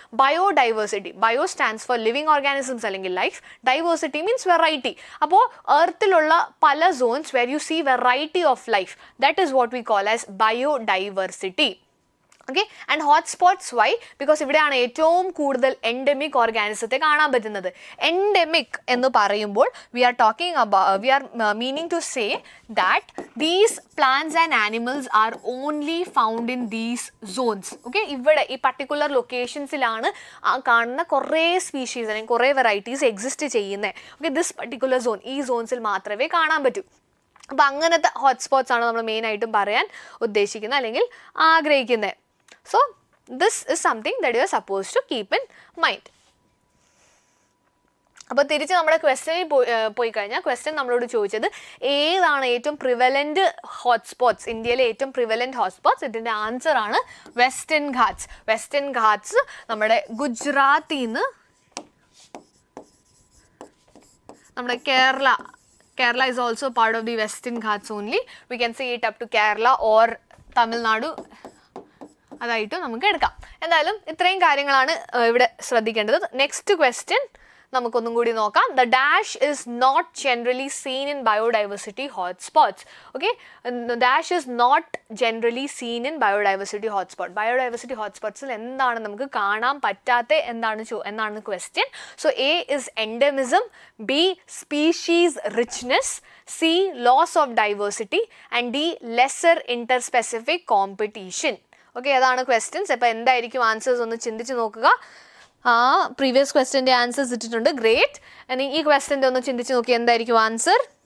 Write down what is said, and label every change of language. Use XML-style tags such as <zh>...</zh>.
<en>Biodiversity, bio stands for living organisms അല്ലെങ്കിൽ life, diversity means variety.</en> <ml>അപ്പോൾ എർത്തിലുള്ള പല zones</ml> <en>Where you see variety of life, that is what we call as biodiversity. Okay, and hotspots why? Because</en> <ml>ഇവിടെയാണ് ഏറ്റവും കൂടുതൽ endemic ഓർഗാനിസത്തെ കാണാൻ പറ്റുന്നത്. Endemic എന്ന് പറയുമ്പോൾ</ml> <en>we are meaning to say that these plants and animals are only found in these zones.</en> <ml>Okay, ഇവിടെ ഈ particular ലൊക്കേഷൻസിലാണ് കാണുന്ന കുറേ സ്പീഷീസ് അല്ലെങ്കിൽ കുറേ വെറൈറ്റീസ് എക്സിസ്റ്റ് ചെയ്യുന്നത്. ഓക്കെ,</ml> <en>this particular zone,</en> <ml>ഈ സോൺസിൽ മാത്രമേ കാണാൻ പറ്റൂ. അപ്പോൾ അങ്ങനത്തെ ഹോട്ട്സ്പോട്ട്സ് ആണ് നമ്മൾ മെയിനായിട്ടും പറയാൻ ഉദ്ദേശിക്കുന്നത് അല്ലെങ്കിൽ ആഗ്രഹിക്കുന്നത്.</ml> <en>So this is something that you are suppose to keep in mind.</en> <ml>അപ്പോൾ തിരിച്ച് നമ്മുടെ ക്വസ്റ്റ്യനിൽ പോയി കഴിഞ്ഞാൽ ക്വസ്റ്റ്യൻ നമ്മളോട് ചോദിച്ചത് ഏതാണ് ഏറ്റവും പ്രിവലൻറ്റ് ഹോട്ട്സ്പോട്ട്സ്, ഇന്ത്യയിലെ ഏറ്റവും പ്രിവലൻറ്റ് ഹോട്ട്സ്പോട്ട്സ്. ഇതിൻ്റെ ആൻസർ ആണ് വെസ്റ്റേൺ ഘാട്സ്. വെസ്റ്റേൺ ഘാട്സ് നമ്മുടെ ഗുജറാത്തിൽ നിന്ന് നമ്മുടെ</ml> <en>Kerala is also part of the Western Ghats only. We can see it up to Kerala or Tamil Nadu.</en> <ml>അതായിട്ട് നമുക്ക് എടുക്കാം. എന്തായാലും ഇത്രയും കാര്യങ്ങളാണ് ഇവിടെ ശ്രദ്ധിക്കേണ്ടത്. നെക്സ്റ്റ് ക്വസ്റ്റ്യൻ നമുക്കൊന്നും കൂടി നോക്കാം.</ml> <en>The dash is not generally seen in biodiversity hotspots. Okay, the dash is not generally seen in biodiversity hotspot.</en> <ml>Biodiversity hotspotsൽ എന്താണ് നമുക്ക് കാണാൻ പറ്റാത്ത എന്നാണ് question.</ml> <en>So A is endemism, B species richness, C loss of diversity and D lesser interspecific competition.</en> <ml>Okay, അതാണ് questions. അപ്പോൾ എന്തായിരിക്കും answers ഒന്ന് ചിന്തിച്ച് നോക്കുക. പ്രീവിയസ് ക്വസ്റ്റ്യൻ്റെ ആൻസേഴ്സ് ഇട്ടിട്ടുണ്ട്. ഗ്രേറ്റ്. ഇനി ഈ ക്വസ്റ്റ്യൻ്റെ ഒന്ന് ചിന്തിച്ച് നോക്കി എന്തായിരിക്കും ആൻസർ.</ml>